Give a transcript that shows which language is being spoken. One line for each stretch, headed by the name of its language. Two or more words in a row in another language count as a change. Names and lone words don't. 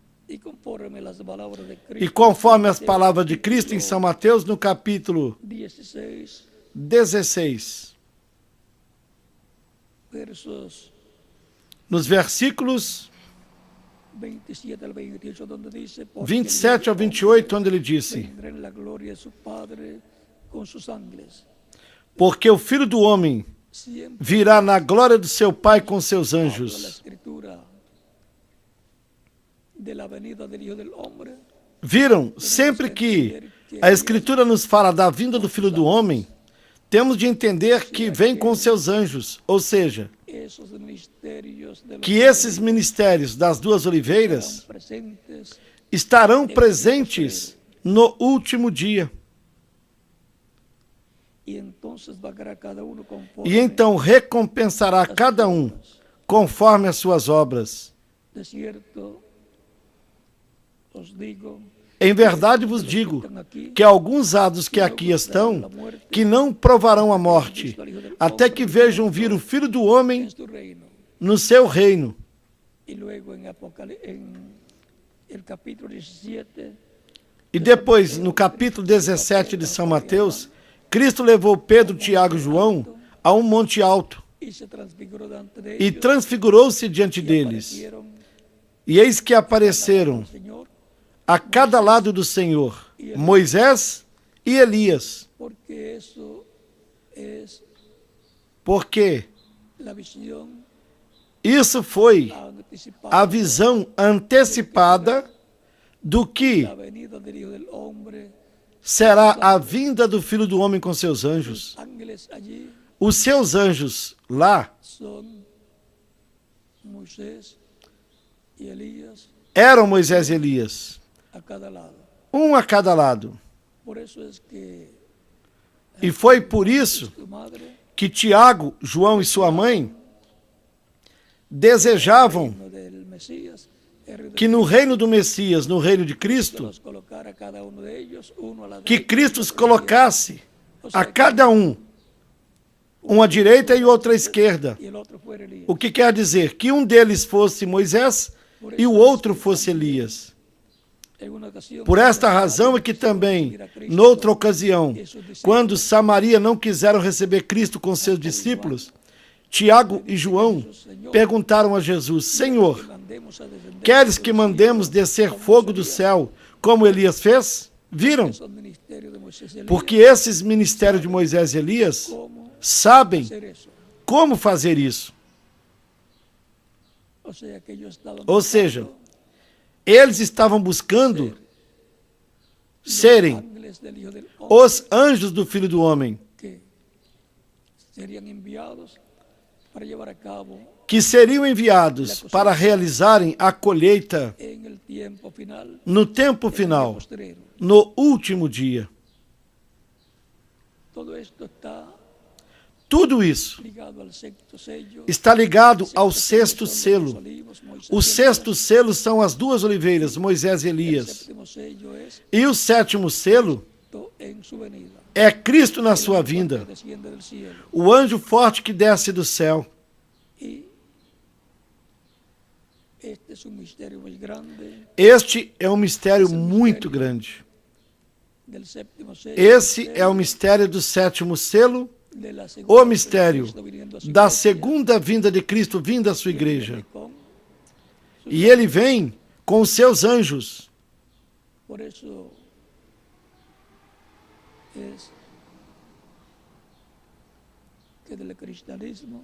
Portuguese: E conforme as palavras de Cristo em São Mateus, no capítulo 16, nos versículos 27 ao 28, onde ele disse: Porque o Filho do Homem
Spanish: siempre
Portuguese: virá na glória do seu Pai com seus
Spanish: habla la
Portuguese: anjos.
Spanish: Escritura de la venida del Hijo del Hombre.
Portuguese: Viram? Sempre que a Escritura nos fala da vinda do Filho do Homem, temos de entender que vem com seus anjos, ou seja,
Spanish: Esos ministerios de los
Portuguese: que esses ministérios das duas oliveiras
Spanish: presentes
Portuguese: estarão presentes no último dia.
Spanish: y entonces pagará cada uno conforme
Portuguese: E então recompensará cada um conforme as suas obras.
Spanish: de cierto os digo
Portuguese: Em verdade vos digo que alguns há dos que aqui estão, que não provarão a morte, até que vejam vir o Filho do Homem
Spanish: en su reino.
Portuguese: no seu reino.
Spanish: Y luego en el capítulo 17
Portuguese: E depois, no capítulo 17 de São Mateus, Cristo levou Pedro, Tiago e João a um monte alto
Spanish: y se transfiguró delante de
Portuguese: e
Spanish: ellos
Portuguese: transfigurou-se diante deles.
Spanish: aparecieron
Portuguese: E eis que apareceram
Spanish: al Señor,
Portuguese: a cada lado do Senhor Moisés e Elias,
Spanish: porque eso es
Portuguese: porque
Spanish: la visión
Portuguese: isso foi
Spanish: anticipada
Portuguese: a visão antecipada do que
Spanish: la venida del Hijo del Hombre.
Portuguese: será a vinda do Filho do Homem com seus anjos.
Spanish: Ángeles allí
Portuguese: Os seus anjos lá
Spanish: son Moisés y Elías
Portuguese: eram Moisés e Elias,
Spanish: a cada lado.
Portuguese: um a cada lado.
Spanish: Por eso es que
Portuguese: E foi por isso
Spanish: tu madre
Portuguese: que Tiago, João e sua mãe desejavam
Spanish: no del Mesías
Portuguese: que no reino do Messias, no reino de Cristo,
Spanish: los colocara cada uno de ellos uno a la
Portuguese: que
Spanish: derecha
Portuguese: Cristo
Spanish: y
Portuguese: os
Spanish: otro a la izquierda.
Portuguese: colocasse a cada um à direita e outro à esquerda.
Spanish: Y el otro fuera Elías.
Portuguese: O que quer dizer? Que um deles fosse Moisés e o outro fosse Elias.
Spanish: En una ocasión,
Portuguese: Por esta razão é que também, noutra ocasião, quando Samaria não quiseram receber Cristo com seus discípulos, Tiago e João perguntaram a Jesus: Senhor,
Spanish: mandemos a descender
Portuguese: queres que mandemos descer fogo do céu, como Elias fez? Viram?
Spanish: esos ministerios de Moisés y Elías,
Portuguese: Porque esses ministérios de Moisés e Elias
Spanish: cómo
Portuguese: sabem
Spanish: hacer eso.
Portuguese: como fazer isso.
Spanish: O sea, que ellos estaban
Portuguese: Ou seja,
Spanish: buscando
Portuguese: eles estavam buscando serem
Spanish: ángeles del Hijo del Hombre
Portuguese: os anjos do Filho do Homem,
Spanish: que serían enviados para llevar a cabo
Portuguese: que seriam enviados para realizarem a colheita
Spanish: en el tiempo final,
Portuguese: no tempo
Spanish: en el
Portuguese: final,
Spanish: postrero.
Portuguese: no último dia.
Spanish: Todo esto está
Portuguese: Tudo isso
Spanish: ligado al sexto sello.
Portuguese: está ligado ao
Spanish: El sexto sello
Portuguese: selo.
Spanish: son los olivos, Moisés
Portuguese: O
Spanish: y
Portuguese: sexto selo são as duas oliveiras, Moisés e
Spanish: Elías. El
Portuguese: Elias.
Spanish: séptimo sello es
Portuguese: E o sétimo selo
Spanish: en su venida.
Portuguese: é Cristo na
Spanish: El
Portuguese: sua
Spanish: ángel que
Portuguese: vinda,
Spanish: desciende del cielo.
Portuguese: o anjo forte que desce do céu.
Spanish: Y este es un misterio muy grande
Portuguese: Este é um mistério muito grande.
Spanish: del séptimo sello.
Portuguese: Esse é o mistério do sétimo selo,
Spanish: de la
Portuguese: o
Spanish: segunda
Portuguese: mistério
Spanish: Cristo viniendo a su
Portuguese: da
Spanish: iglesia.
Portuguese: segunda vinda de Cristo vindo à sua
Spanish: Y
Portuguese: igreja.
Spanish: con-
Portuguese: E ele vem com os seus anjos.
Spanish: Por eso es que del cristianismo